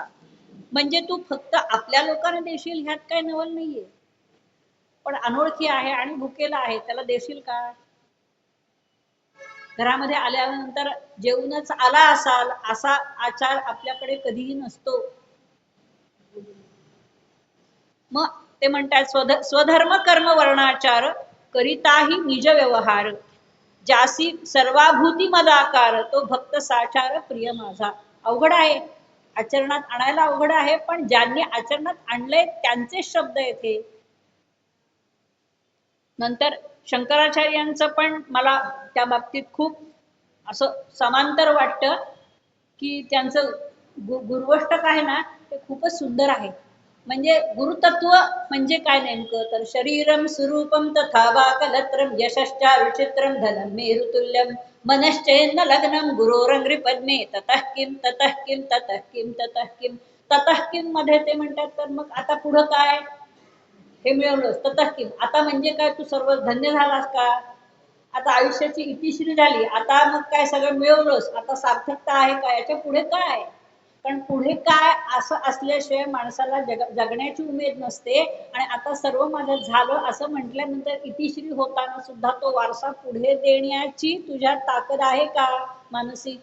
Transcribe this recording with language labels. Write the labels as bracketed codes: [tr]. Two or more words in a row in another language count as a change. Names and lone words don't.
[mr] म्हणजे तू फक्त आपल्या लोकांना देशील ह्यात काय नवल नाहीये, पण अनोळखी आहे आणि भुकेला आहे त्याला देशील का? घरामध्ये आल्यानंतर जेवूनच आला असाल असा आचार आपल्याकडे कधीही नसतो. मग ते म्हणतात स्वधर्म कर्म वर्णाचार करिताही निज व्यवहार, जासी सर्वाभूती मदाकार तो भक्त साचार प्रिय माझा. अवघड आहे, आचरणात आणायला अवघड आहे, पण ज्यांनी आचरणात आणलंय त्यांचे शब्द येथे. नंतर शंकराचार्यांचं पण मला त्या बाबतीत खूप असं समांतर वाटतं, की त्यांचं गुरुवष्टक आहे ना ते खूपच सुंदर आहे. म्हणजे गुरुतत्व म्हणजे काय नेमकं, तर [sa] शरीरम स्वरूपम तथा वाकलत्रम यशश्चा विचित्रम धनम मेरुतुल्यम मनश्चेन्न लग्नम गुरोरंग्री पद्मे ततः किम ततः किम ततः किम ततः किम. ततः किम [mr] मध्ये ते म्हणतात तर मग आता पुढं काय, हे मिळवलंस [sa] ततः किम, [mr] आता म्हणजे काय तू सर्व धन्य झालास का, आता आयुष्याची इतिश्री झाली, आता मग काय सगळं मिळवलंस, आता सार्थकता आहे का, याच्या पुढे काय? कारण पुढे काय असं असल्याशिवाय माणसाला जगण्याची उमेद नसते. आणि आता सर्व माझं झालं असं म्हटल्यानंतर इतिश्री होताना सुद्धा तो वारसा पुढे देण्याची तुझ्यात ताकद आहे का मानसी?